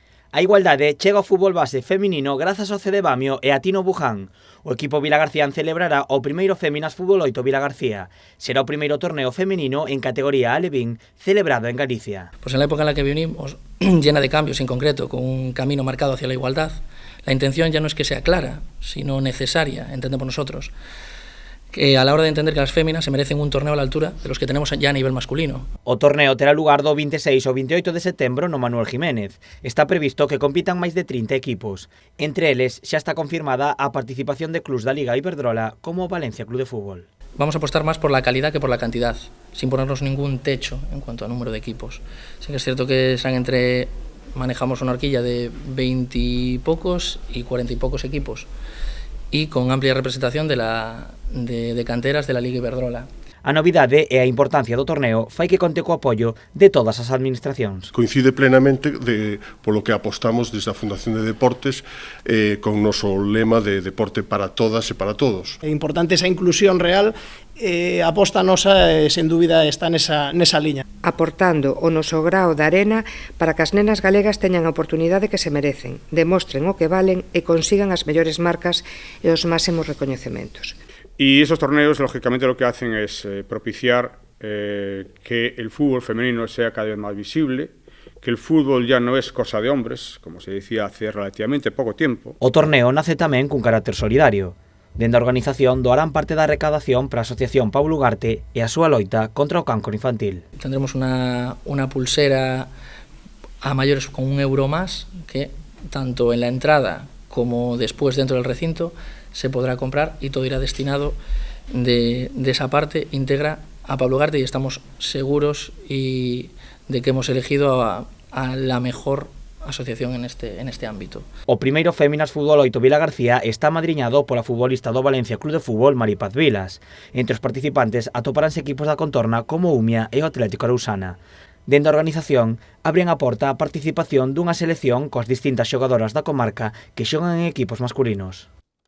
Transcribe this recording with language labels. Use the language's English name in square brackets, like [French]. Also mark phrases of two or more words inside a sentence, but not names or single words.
[Galician] A igualdade chega ao fútbol base feminino grazas ao CD Bamio e a Tino Buján. O equipo vilagarcián celebrará o primeiro Féminas Fútbol 8 Vilagarcía. Será o primeiro torneo femenino en categoría alevín celebrado en Galicia. [Spanish] Pues en la época en la que vivimos, llena de cambios en concreto, con un camino marcado hacia la igualdad, la intención ya no es que sea clara, sino necesaria, entendemos nosotros, que a la hora de entender que las féminas se merecen un torneo a la altura de los que tenemos ya a nivel masculino. [Galician] O torneo terá lugar do 26 ao 28 de setembro no Manuel Jiménez. Está previsto que compitan máis de 30 equipos. Entre eles xa está confirmada a participación de clubs da Liga Iberdrola como o Valencia Club de Fútbol. [Spanish] Vamos a apostar más por la calidad que por la cantidad, sin ponernos ningún techo en cuanto a número de equipos. Sí que es cierto que manejamos una horquilla de 20 y pocos y 40 y pocos equipos, y con amplia representación de canteras de la Liga Iberdrola. [Galician] A novidade e a importancia do torneo fai que conte co apoio de todas as administracións. Coincide plenamente polo que apostamos desde a Fundación de Deportes con o noso lema de deporte para todas e para todos. É importante esa inclusión real, a aposta nosa, sen dúbida, está nesa liña. Aportando o noso grao de arena para que as nenas galegas teñan a oportunidade que se merecen, demostren o que valen e consigan as mellores marcas e os máximos recoñecementos. [Spanish] Y esos torneos, lógicamente, lo que hacen es propiciar que el fútbol femenino sea cada vez más visible, que el fútbol ya no es cosa de hombres, como se decía hace relativamente poco tiempo. [Galician] O torneo nace tamén cun carácter solidario. Dende a organización doarán parte da recadación para a Asociación Paulo Ugarte e a súa loita contra o cancro infantil. [Spanish] Tendremos una pulsera a mayores con €1 más, que tanto en la entrada como después dentro del recinto se podrá comprar, y todo irá destinado de esa parte íntegra a Pablo Ugarte, y estamos seguros de que hemos elegido a la mejor asociación en este ámbito. [Galician] O primeiro Féminas Fútbol 8 Vilagarcía está amadriñado pola futbolista do Valencia Club de Fútbol Maripaz Vilas. Entre os participantes atoparánse equipos da contorna como Umia e o Atlético Arousana. Dende a organización, abren a porta a participación dunha selección coas distintas xogadoras da comarca que xogan en equipos masculinos.